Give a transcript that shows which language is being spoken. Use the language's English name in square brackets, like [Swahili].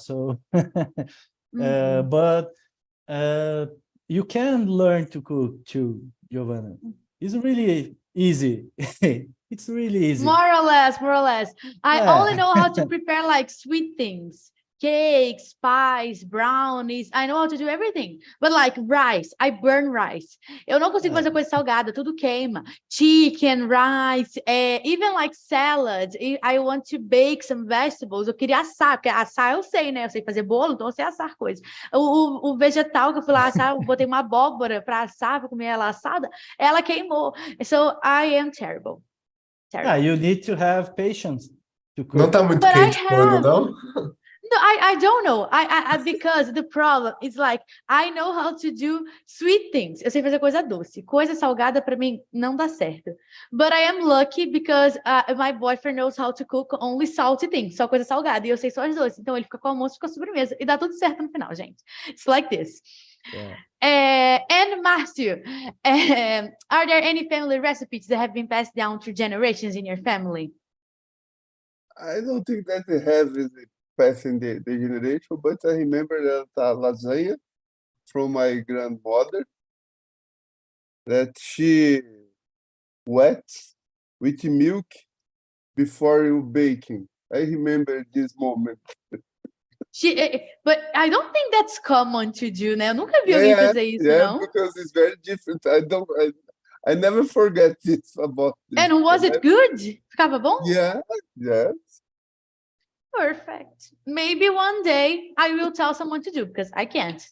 [English] So, but you can learn to cook too, Giovanna. It's really easy. It's really easy. More or less. I only know how to prepare like sweet things. Cakes, pies, brownies. I know how to do everything. But like rice, I burn rice. [Portuguese] Eu não consigo fazer coisa salgada, tudo queima. [English] Chicken, rice, even like salad. I want to bake some vegetables. [Portuguese] Eu queria assar, porque assar eu sei, né? Eu sei fazer bolo, então eu sei assar coisas. O vegetal que eu fui lá assar, eu botei uma abóbora para assar, para comer ela assada, ela queimou. [English] So I am terrible. Yeah, you need to have patience to cook. [Portuguese] Não tá muito quente forno, não? [English] No, I don't know. Because the problem is like I know how to do sweet things. [Portuguese] Eu sei fazer coisa doce. Coisa salgada para mim não dá certo. [English] But I am lucky because my boyfriend knows how to cook only salty things, [Portuguese] só coisa salgada, e eu sei só as doces. Então ele fica com o almoço, fica com a sobremesa e dá tudo certo no final, gente. [English] It's like this. Yeah. And Marcio, are there any family recipes that have been passed down through generations in your family? I don't think that they have is passing the generation, but I remember that lasagna from my grandmother that she wets with milk before you baking. I remember this moment. But I don't think that's common to do, [Portuguese] né? Eu nunca vi alguém fazer isso, não. [English] Because it's very different. I never forget this about this. And was it good? [Portuguese] Ficava bom? [English] Yeah, yes. Perfect. Maybe one day I will tell someone to do, because I can't.